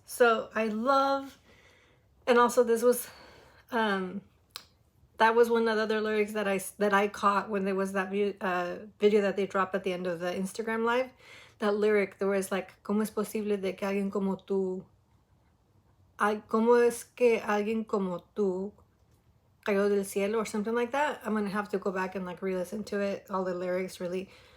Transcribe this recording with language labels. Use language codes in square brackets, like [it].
[en] So I love, and also this was that was one of the other lyrics that I caught when there was that video that they dropped at the end of the Instagram live. That lyric, there was like, [es] ¿Cómo es posible de que alguien como tú ¿Cómo es que alguien como tú cayó del cielo [en] or something like that? I'm gonna have to go back and like re-listen to it, all the lyrics really.